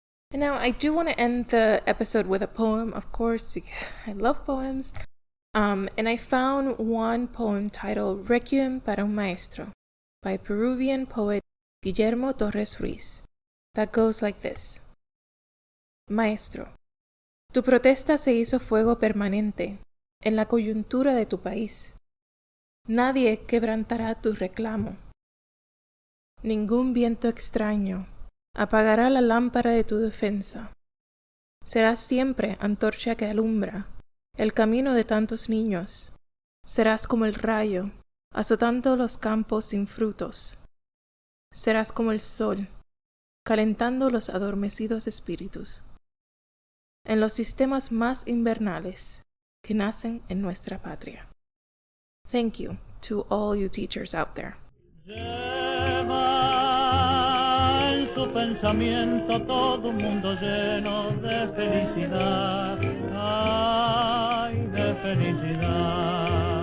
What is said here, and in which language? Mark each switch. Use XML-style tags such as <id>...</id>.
<en>And now I do want to end the episode with a poem, of course, because I love poems. And I found one poem titled Requiem para un Maestro by Peruvian poet Guillermo Torres Ruiz that goes like this.</en> <es>Maestro, tu protesta se hizo fuego permanente en la coyuntura de tu país. Nadie quebrantará tu reclamo. Ningún viento extraño apagará la lámpara de tu defensa. Serás siempre antorcha que alumbra el camino de tantos niños. Serás como el rayo, azotando los campos sin frutos. Serás como el sol, calentando los adormecidos espíritus. En los sistemas más invernales que nacen en nuestra patria.</es> <en>Thank you to all you teachers out there.</en> <es>En su pensamiento todo un mundo lleno de felicidad, ay, de felicidad.</es>